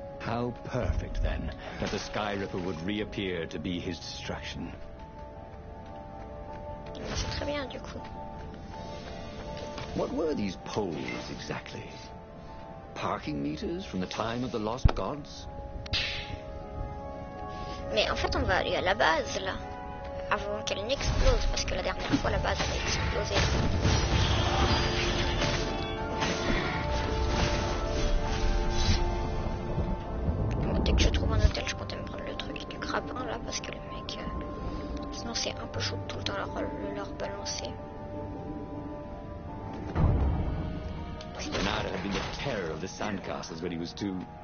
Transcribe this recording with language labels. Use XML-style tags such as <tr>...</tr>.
<en>How perfect, then, that the Sky Ripper would reappear to be his destruction.</en> <fr>C'est très bien, du coup.</fr> <en>What were these poles, exactly? Parking meters from the time of the lost gods?</en> <fr>Mais en fait, on va aller à la base, là, avant qu'elle n'explose, parce que la dernière fois, la base avait explosé. Bon, dès que je trouve un hôtel, je comptais me prendre le truc du grappin, là, parce que les mecs... sinon, c'est un peu chaud de tout le temps leur balancer.</fr> <en>Bernard had been the terror of the sandcastles when he was two.</en>